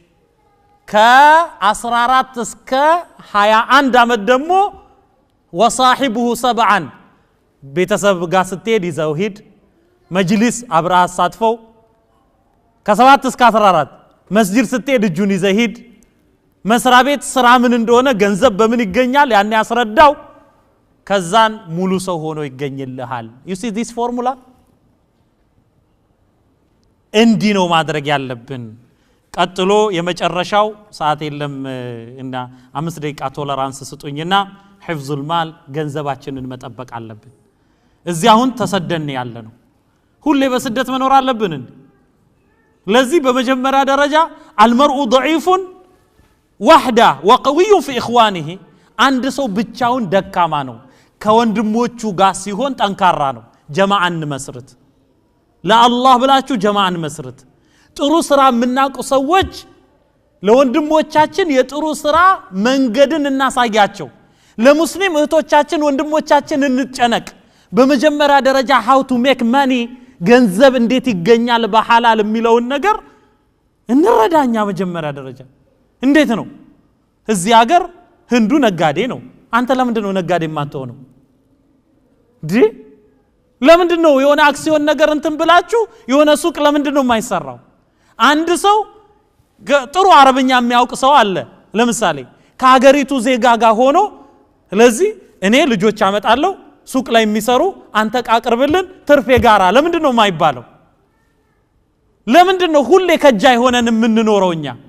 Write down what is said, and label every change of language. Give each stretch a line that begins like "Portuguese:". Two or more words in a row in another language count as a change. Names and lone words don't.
Amharic: ከ14 እስከ 21 ዓመት ደግሞ
Arabic: وصاحبه سبعا
Amharic: ቤተሰብ ጋር ስትሄድ ይዘው ሂድ መጅሊስ አብራ አሳትፈው ከ7 እስከ 14 መስጂድ ስትሄድ እጁን ይዘህ ሂድ መስሪያ ቤት ስራ ምን እንደሆነ ገንዘብ በምን ይገኛል ያን ያስረዳው ከዛን ሙሉ ሰው ሆኖ ይገኝልሃል
English: you see this formula
Amharic: እንዲ ነው ማድረግ ያለብን ቀጥሎ የመጨረሻው ሰዓት የለም እና 5 ደቂቃ ቶለራንስ ስጡኝና
Arabic: حفظ المال
Amharic: ገንዘባችንን መጠበቅ አለብን እዚያውን ተሰደን ያለነው ሁሌ በስደት መኖር አለብን ለዚህ በመጀመሪያ ደረጃ
Arabic: المرء ضعيف وحده وقوي في اخوانه
Amharic: አንድ ሰው ብቻውን ደካማ ነው ከወንድሞቹ ጋር ሲሆን ጠንካራ ነው ጀማዓን መስርት ለአላህ ብላችሁ ጀማዓን መስርት ጥሩ ስራ የምናውቁ ሰዎች ለወንድሞቻችን የጥሩ ስራ መንገድን እናሳያቸው ለሙስሊም እህቶቻችን ወንድሞቻችን እንጨነቅ በመጀመሪያ ደረጃ
English: how to make money
Amharic: ገንዘብ እንዴት ይገኛል በሐላል የሚለውን ነገር እንረዳኛ መጀመሪያ ደረጃ እንዴት ነው እዚህ ሀገር ህንዱ ነጋዴ ነው አንተ ለምንድን ነው ነጋዴ የማትሆነው ለምንድን ነው የሆነ አክሲዮን ነገር እንትን ብላችሁ የሆነ ሱቅ ለምንድን ነው የማይሰራው አንድ ሰው ጥሩ አረብኛ የሚያውቅ ሰው አለ ለምሳሌ ከሀገሪቱ ዜጋ ጋር ሆኖ ስለዚህ እኔ ልጆች አመጣለሁ ሱቅ ላይ የሚሰሩ አንተ ቃቅርብልን ትርፌ ጋራ ለምንድን ነው የማይባለው ለምንድን ነው ሁሌ ከጃይ ሆነን የምንኖረውኛ